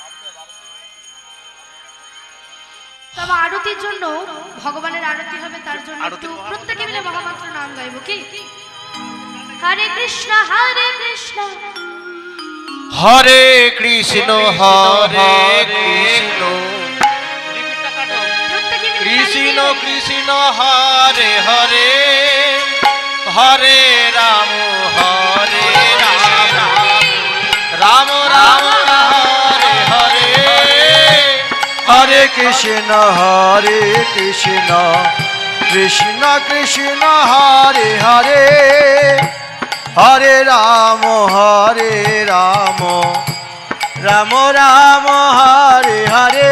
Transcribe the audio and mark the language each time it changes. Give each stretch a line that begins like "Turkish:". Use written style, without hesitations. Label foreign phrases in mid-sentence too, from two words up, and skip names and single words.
Bangla: তবে আরতির জন্য, ভগবানের আরতি হবে, তার জন্য একটু প্রত্যেকে মিলে মহামন্ত্র নাম গাইব কি?
Sanskrit: হরে কৃষ্ণ হরে কৃষ্ণ হরে কৃষ্ণ হরে কৃষ্ণ কৃষ্ণ কৃষ্ণ হরে হরে হরে রাম হরে রাম রাম রাম হরে হরে হরে কৃষ্ণ কৃষ্ণ কৃষ্ণ হরে হরে হরে রাম রাম রাম হরে হরে